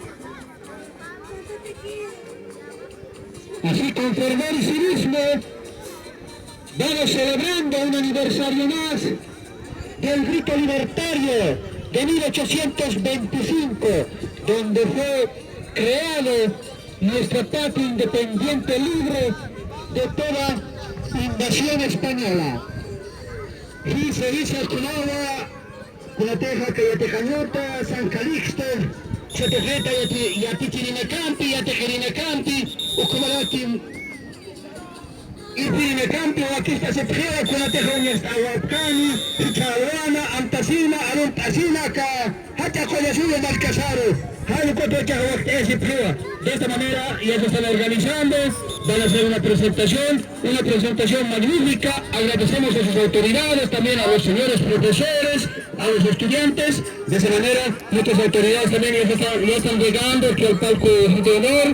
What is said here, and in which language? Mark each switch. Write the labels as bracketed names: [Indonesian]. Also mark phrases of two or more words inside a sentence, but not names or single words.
[Spanish] Así con fervor y civismo, vamos celebrando un aniversario más del grito libertario de 1825, donde fue creado nuestra patria independiente libre de toda invasión española. Y se dice Esconagua, Cunateja, Cayatecañota, San Calixto, Chotejeta, Yatichirinecampi, Yatejirinecampi, Ucumalati, Ipirinecampi, Wakista Sepjera, Cunateja, Aguapcani, Charuana, Antasina, Aluntasina, Hata Coyasuya, Malcasaro. De esta manera ya se están organizando, van a hacer una presentación magnífica. Agradecemos a sus autoridades, también a los señores profesores, a los estudiantes. De esa manera nuestras autoridades también ya están llegando aquí al palco de honor.